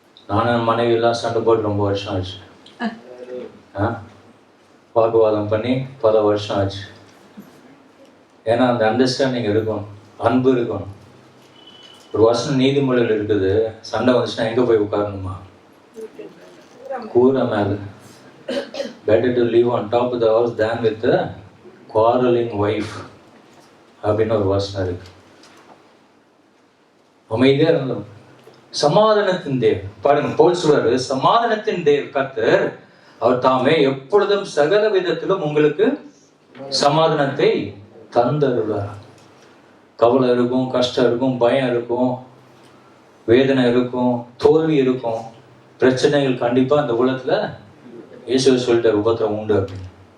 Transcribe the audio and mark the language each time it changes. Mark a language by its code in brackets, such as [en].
[ta] நானும் மனைவி எல்லாம் சண்டை போட்டு ரொம்ப வருஷம் ஆச்சு. வாக்குவாதம் பண்ணி பல வருஷம் ஆச்சு. ஏன்னா அந்த அண்டர்ஸ்டாண்டிங் இருக்கணும், அன்பு இருக்கணும். ஒரு வசனம் நீதிமொழியில் இருக்குது, சண்டை வந்துச்சுன்னா எங்க போய் உட்காரணுமா? கூரை மேல. [en] Better to live on top of the house than with a quarreling wife [ta] அப்படின்னு ஒரு வசனம் இருக்கு. அமைதியா இருந்தோம். சமாதானத்தின் தேவன் பாருங்க, பவுல் சொல்றாரு, சமாதானத்தின் தேவன் கர்த்தர் அவர் தாமே எப்பொழுதும் சகல விதத்திலும் உங்களுக்கு சமாதானத்தை தந்தருளார். கவலை இருக்கும், கஷ்டம் இருக்கும், பயம் இருக்கும், வேதனை இருக்கும், தோல்வி இருக்கும், பிரச்சனைகள் கண்டிப்பா அந்த உலகத்துல இயேசு சொல்லிட்டார் உபத்திரம் உண்டு அப்படின்னு.